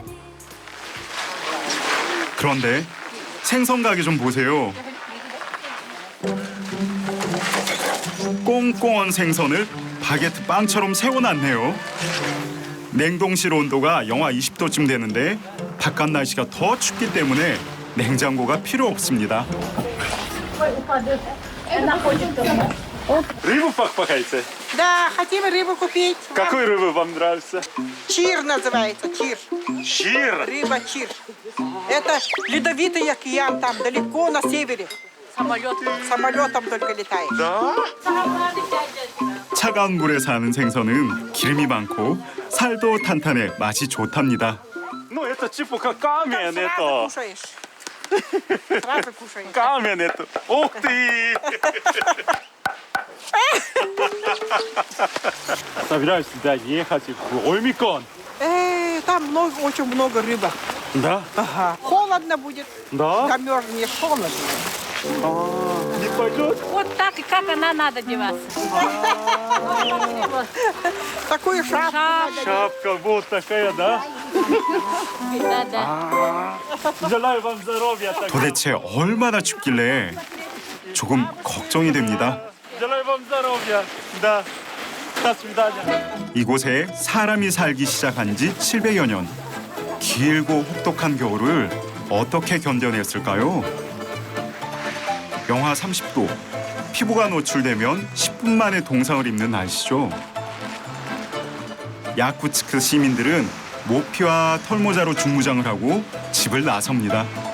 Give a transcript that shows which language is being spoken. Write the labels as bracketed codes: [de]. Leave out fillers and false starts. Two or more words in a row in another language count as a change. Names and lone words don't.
[ko] 그런데 생선 가게 좀 보세요. 꽁꽁한 생선을 바게트 빵처럼 세워놨네요. 냉동실 온도가 영하 20도쯤 되는데 바깥 날씨가 더 춥기 때문에 냉장고가 필요 없습니다. [ru] Рыбу покупаете? Да, хотим рыбу купить. Какую рыбу вам нравится? Чир называется, чир. Чир? Рыба чир. Это ледовитый океан, там далеко на севере. Самолетом только летает. Да? [ko] 차가운 물에 사는 생선은 기름이 많고 살도 탄탄해 맛이 좋답니다. [ru] Ну, это типа как камень, это. Кушаешь. Сразу кушаешь. Камень это. Ух ты! Собираюсь сюда ехать. Оймикон. Там очень много рыбы. Да? Ага. Холодно будет. Да? Замерзнешь, холодно. Не пойдет? Вот так и как она надо одеваться. Такую шапку. Шапка вот такая, да? Да. Желаю вам здоровья. [ko] 도대체 얼마나 춥길래 조금 걱정이 됩니다. [ru] Желаю вам здоровья. Да. До свидания. [ko] 이곳에 사람이 살기 시작한 지 700여 년. 길고 혹독한 겨울을 어떻게 견뎌냈을까요? 영하 30도. 피부가 노출되면 10분 만에 동상을 입는 날씨죠. 야쿠츠크 시민들은 모피와 털모자로 중무장을 하고 집을 나섭니다.